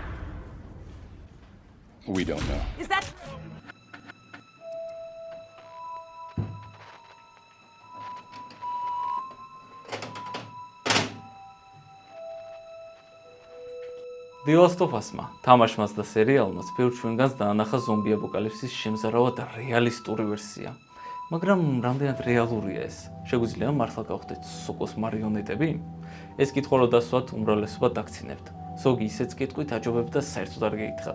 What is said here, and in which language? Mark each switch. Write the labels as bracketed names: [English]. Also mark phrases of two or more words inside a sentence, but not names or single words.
[English] We don't know. Is that... [Georgian] The Last of Us-მა, თამაშმაც და სერიალმაც ბევრ ჩვენგანს დაანახა ზომბი აპოკალიფსის შემზარავად რეალისტური ვერსია. მაგრამ რამდენად რეალურია ეს? შეგვიძლია მართლა გავხდეთ სოკოს მარიონეტები? ეს კითხვა რო დასვათ, უმრავლესობა დაგცინებთ. ზოგი ისეც კითხვით აჯობებთ და საერთოდ არ გეკითხათ.